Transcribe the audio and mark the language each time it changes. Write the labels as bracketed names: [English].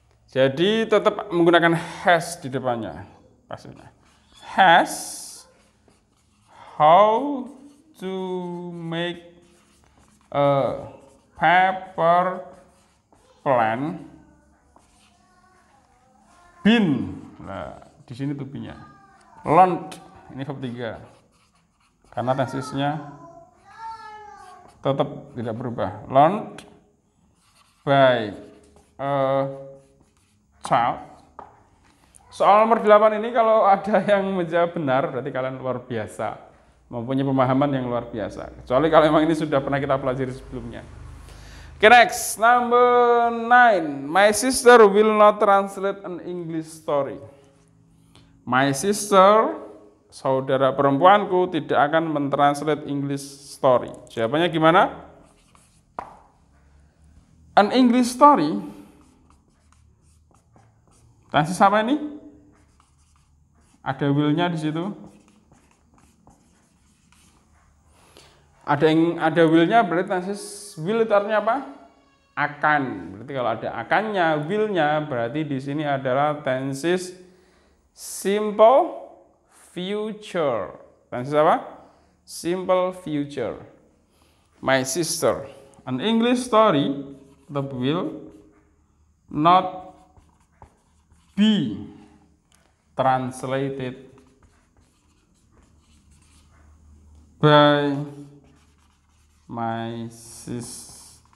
[Indonesian] Jadi tetap menggunakan has di depannya. Pastinya. [English] Has how to make a paper plane been. [Indonesian] Nah, di sini tupinya. Learned, ini verb 3. Karena tensesnya tetap tidak berubah. [English] Learned by a child. [Indonesian] Soal nomor 8 ini kalau ada yang menjawab benar, berarti kalian luar biasa, mempunyai pemahaman yang luar biasa. Kecuali kalau memang ini sudah pernah kita pelajari sebelumnya. [English] Okay, next, number 9. My sister will not translate an English story. My sister, [Indonesian] saudara perempuanku, tidak akan mentranslate English story. Jawabannya gimana? [English] An English story [Indonesian] Tenses apa ini? Ada will-nya di situ. Ada will-nya berarti tenses will itu artinya apa? Akan. Berarti kalau ada akannya, will-nya berarti di sini adalah tenses simple future. Tenses apa? [English] Simple future. My sister. An English story that will not be translated by my sister.